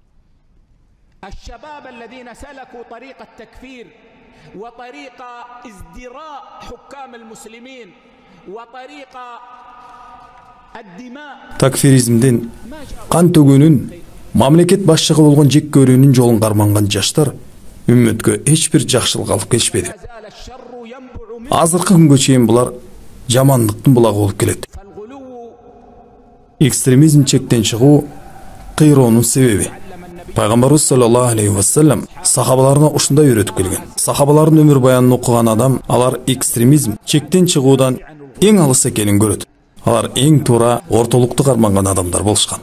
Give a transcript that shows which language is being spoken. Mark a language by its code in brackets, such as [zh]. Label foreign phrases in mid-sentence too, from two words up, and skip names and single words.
[ky] Такфиризмден, кан төгүүнүн, мамлекет башчыгы болгон жек көрүүнүн жолун карманган жаштар үммөткө эч бир жакшылык алып келишпеди. Азыркы күнгө чейин булар жамандыктын булагы болуп келет. Экстремизм чектен чыгуу кыйроонун себеби. Пайгамбарыбыз [ar] صلى الله عليه وسلم [ky] сахабаларына ушундай үйрөтүп келген. Сахабалардын өмүр баянын окуган адам, алар экстремизм чектен чыгуудан эң алыс экенин көрөт. Алар эң туура ортолукту карманган адамдар болушкан.